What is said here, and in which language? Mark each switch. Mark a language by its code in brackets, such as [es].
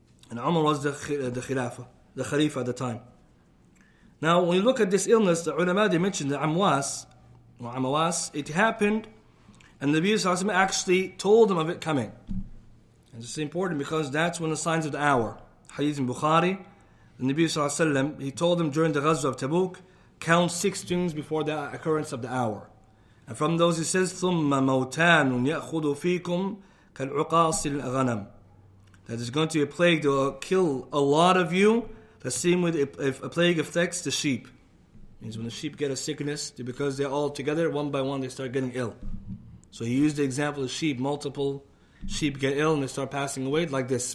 [en] And Umar was the Khilafah, the Khalifa at the time. Now, when you look at this illness, the ulama, they mentioned the Amwas, it happened, and the Nabi sallallahu alaihi wasallam actually told them of it coming. And this is important because that's one of the signs of the hour. Hadith in Bukhari, the Nabi sallallahu alaihi wasallam, he told them during the Ghazwa of Tabuk, count 6 things before the occurrence of the hour. And from those he says, [ar] ثُمَّ مَوْتَانٌ يَأْخُذُ فِيكُمْ كَالْعُقَاصِ الْغَنَمِ. [en] That there's going to be a plague that will kill a lot of you, the same way if a plague affects the sheep. Means when the sheep get a sickness, because they're all together, one by one they start getting ill. So he used the example of sheep. Multiple sheep get ill and they start passing away like this.